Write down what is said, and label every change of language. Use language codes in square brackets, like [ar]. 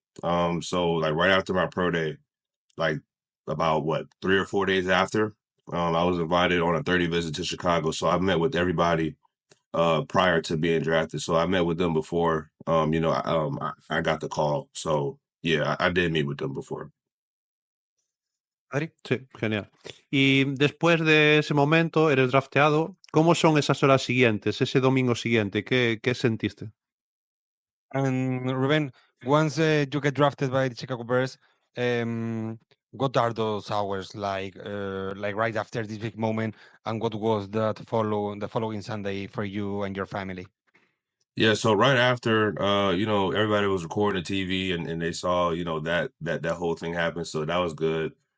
[en] So right after my pro day, about 3 or 4 days after, I was invited on a 30 visit to Chicago. So I met with everybody prior to being drafted. So I met with them before, I got the call. So yeah, I did meet with them before. Adri. [es] Sí, genial. Y después de ese momento, eres drafteado. ¿Cómo son esas horas siguientes, ese domingo siguiente? ¿Qué sentiste? [en] And Ruben, once you get drafted by the Chicago Bears, what are those hours like right after this big moment, and what was the following Sunday for you and your family? Yeah, so right after, everybody was recording the TV and they saw, that whole thing happened. So that was good.